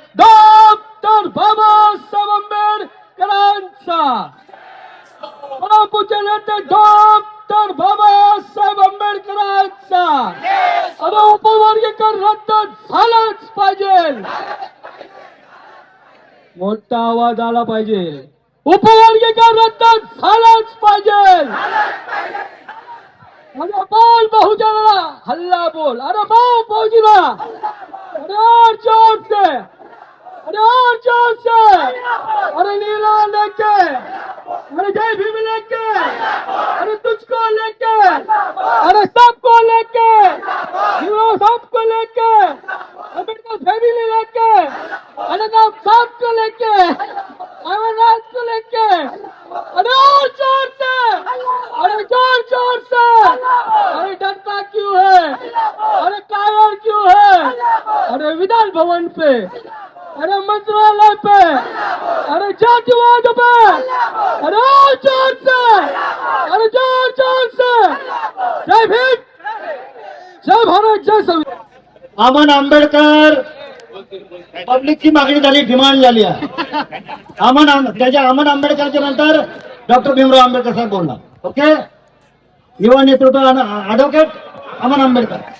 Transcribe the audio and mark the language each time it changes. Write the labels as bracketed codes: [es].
[mr] Doctor Babasaheb आंबेडकरांचा, परमपूज्य नेते डॉक्टर बाबासाहेब आंबेडकरांचा. अरे उपवर्गीकरण रद्द झालंच पाहिजे. मोठा आवाज आला पाहिजे. उपवर्गीकरण रद्द झालंच पाहिजे. अरे बोल बहुजनाला, हल्ला बोल. अरे बोल बहुजनाला, [hi] अरे और जोर से, अरे और जोर से. अरे नीला लेके, अरे जय भीम लेके, अरे तुझको लेके, अरे सबको लेके, सबको लेके, अम्बेडकर फैमिली लेके, अरे सबको लेके, अमरनाथ को लेके. अरे और जोर से, अरे जोर जोर से. अरे डरता क्यों है, अरे कायर क्यों है. अरे विधान भवन पे, अरे मंत्रालय पे, अरे जातिवाद पे. अरे और जोर से, अरे जोर जोर से. जय भीम, जय भारत, जय संविधान. [mr] अमन आंबेडकर पब्लिकची मागणी झाली, डिमांड झाली आहे. अमन आंबेडकरच्या नंतर डॉक्टर भीमराव आंबेडकर साहेब बोलणार. ओके. युवा नेतृत्व ऍडव्होकेट अमन आंबेडकर.